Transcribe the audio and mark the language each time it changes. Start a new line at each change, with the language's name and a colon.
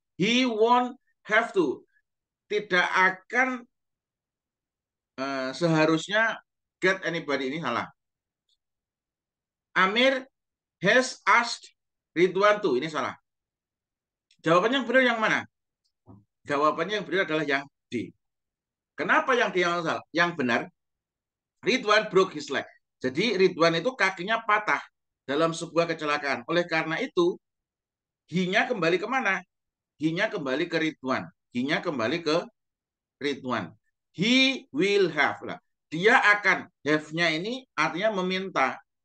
English: He won't have to.
Indonesian: Tidak akan seharusnya
English: get anybody,
Indonesian: ini salah.
English: Amir has asked Ridwan to,
Indonesian: ini salah. Jawabannya yang benar yang mana? Jawabannya yang benar adalah yang D. Kenapa yang D yang salah? Yang benar,
English: Ridwan broke his leg.
Indonesian: Jadi Ridwan itu kakinya patah dalam sebuah kecelakaan. Oleh karena itu, he-nya kembali kemana? He-nya kembali ke Ridwan. He-nya kembali ke Ridwan.
English: He will have.
Indonesian: Lah. dia akan, have-nya ini artinya meminta.